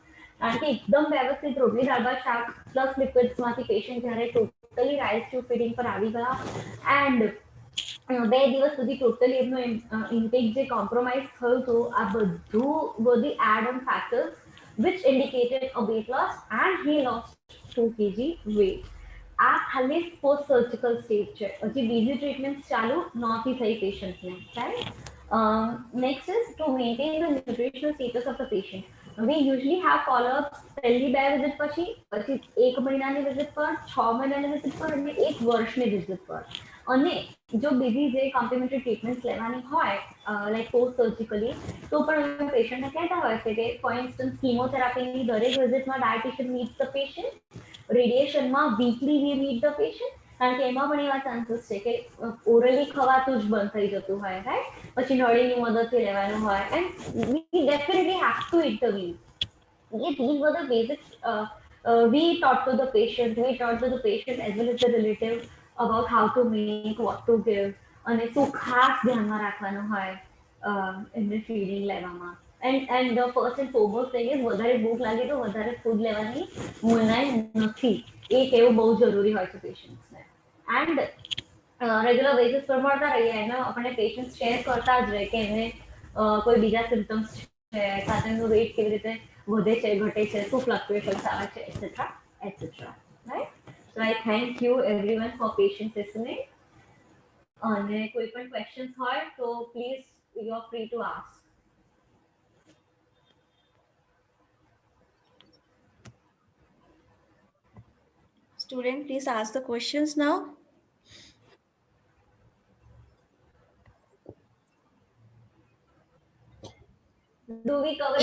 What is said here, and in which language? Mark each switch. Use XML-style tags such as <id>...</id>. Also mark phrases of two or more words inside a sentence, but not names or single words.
<gu>કારણ કે એકદમ વ્યવસ્થિત રોટલી દાળ ભાત શાક</gu> <en>plus liquids</en> <gu>પેશન્ટ જ્યારે</gu> <en>totally rice to feeding</en> <gu>પર આવી ગયા, એન્ડ 2 દિવસ સુધી ટોટલી એમનું ઇન્ટેક જે કોમ્પ્રોમાઇઝ થયું હતું, આ બધું</gu> <en>were the add-on factors which indicated a weight loss, and he lost 2 kg weight.</en> <gu>આ ખાલી</gu> <en>post surgical stage</en> <gu>છે, હજી બીજી ટ્રીટમેન્ટ ચાલુ નહોતી થઈ પેશન્ટને, રાઈટ.</gu> <en>Next is to maintain the nutritional status of the patient. We usually have follow-ups</en> <gu>પહેલી 2 વિઝિટ પછી 1 મહિનાની વિઝિટ પર, 6 મહિનાની વિઝિટ પર અને 1 વર્ષની વિઝિટ પર. અને જો બીજી જે</gu> <en>complementary treatments</en> <gu>લેવાની હોય</gu> <en>like post surgically,</en> <gu>તો પણ અમે પેશન્ટને કહેતા હોય છે કે</gu> <en>for instance</en> <gu>કીમોથેરાપીની દરેક વિઝિટમાં</gu> <en>dietitian meet the patient,</en> <gu>રેડિયેશનમાં</gu> <en>weekly we meet the patient,</en> <gu>કારણ કે એમાં પણ એવા ચાન્સીસ છે કે ઓરલી ખવાતું જ બંધ થઈ જતું હોય, રાઈટ. પછી નળીની મદદથી લેવાનું હોય,</gu> <en>and we definitely have to eat the we. These were the basics we taught to the patient. We taught to the patient as well as the relative about how to make, what to give,</en> <gu>અને શું ખાસ ધ્યાનમાં રાખવાનું હોય એમને ફીડિંગ લેવામાં.</gu> <en>And the first and foremost thing is</en> <gu>વધારે ભૂખ લાગે તો વધારે ફૂડ લેવાની મનાઈ નથી, એ કહેવું બહુ જરૂરી હોય છે પેશન્ટ્સને.</gu> <en>and regular basis</en> <gu>પર મળતા રહીએ, એમાં આપણે</gu> <en>patient share</en> <gu>કરતા જ રહે કે એને કોઈ બીજા સિમ્ટમ્સ છે છે, ખાતરનું વેટ કેવી રીતે વધે છે, ઘટે છે, શું ફ્લક્ચ્યુએશન્સ આવે છે,</gu> <en>et cetera et cetera, right? so I thank you everyone for patient listening.</en> <gu>અને કોઈ પણ ક્વેશ્ચન્સ હોય તો</gu> <en>please you are free to ask. Student, please ask the questions now. Do we cover it</en>